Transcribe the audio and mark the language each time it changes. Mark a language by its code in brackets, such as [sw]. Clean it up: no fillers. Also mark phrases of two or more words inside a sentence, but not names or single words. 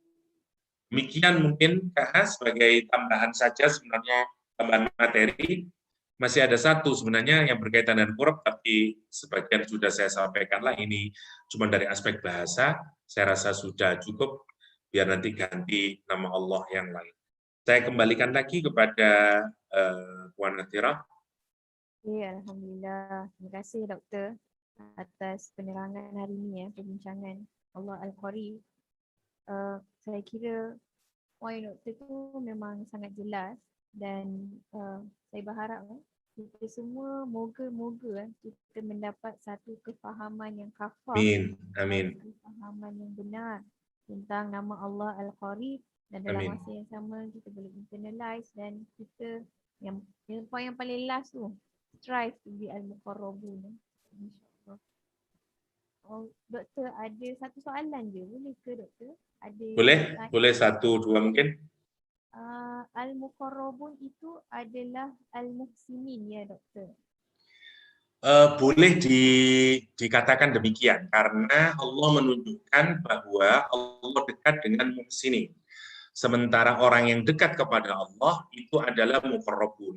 [id] Demikian mungkin Kak, sebagai tambahan saja sebenarnya, tambahan materi. Masih ada satu sebenarnya yang berkaitan dengan qurb, tapi sebagian sudah saya sampaikan lah, ini cuma dari aspek bahasa, saya rasa sudah cukup, biar nanti ganti nama Allah yang lain. Saya kembalikan lagi kepada Puan Nathirah. [ms] Ya, Alhamdulillah. Terima kasih Doktor atas penerangan hari ini ya, perbincangan Allah Al-Qarib. Saya kira poin Doktor tu memang sangat jelas dan saya berharap kita semua moga-moga kita mendapat satu kefahaman yang kafah, Amin. kefahaman yang benar tentang nama Allah Al-Qarib, dan dalam Amin. masa yang sama kita boleh internalize dan kita yang poin yang paling last tu, [en] strive to be al-muqarrabun. [ms] InsyaAllah. Oh, Doktor ada satu soalan je, boleh ke Doktor? Ada boleh satu dua mungkin. Al-muqarrabun itu adalah al-muhsinin ya Doktor? [id] Boleh dikatakan demikian, karena Allah menunjukkan bahwa Allah dekat dengan muhsinin. Sementara orang yang dekat kepada Allah itu adalah muqarrabun.